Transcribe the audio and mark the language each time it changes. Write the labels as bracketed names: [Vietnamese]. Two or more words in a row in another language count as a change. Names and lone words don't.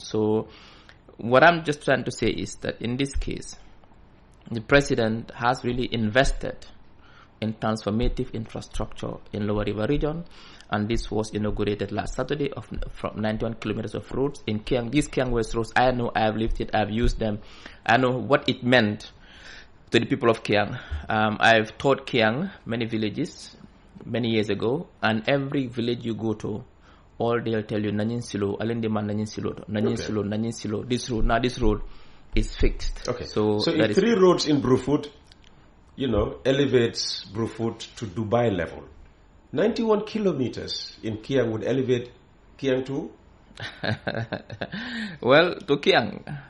[English] So what I'm just trying to say is that in this case, the president has really invested in transformative infrastructure in Lower River region, and this was inaugurated last Saturday from 91 kilometers of roads in Kiang. These Kiang West roads, I know, I have lived it, I have used them. I know what it meant to the people of Kiang. I've taught Kiang many villages many years ago, and every village you go to, all they'll tell you, Nanyin Silo, Alendeman Nanyin Silo, Nanyin Silo, Nanyin Silo. This road is fixed. Okay. So if 3 roads in Brufut, elevates Brufut to Dubai level, 91 kilometers in Kiang would elevate Kiang to? Well, to Kiang.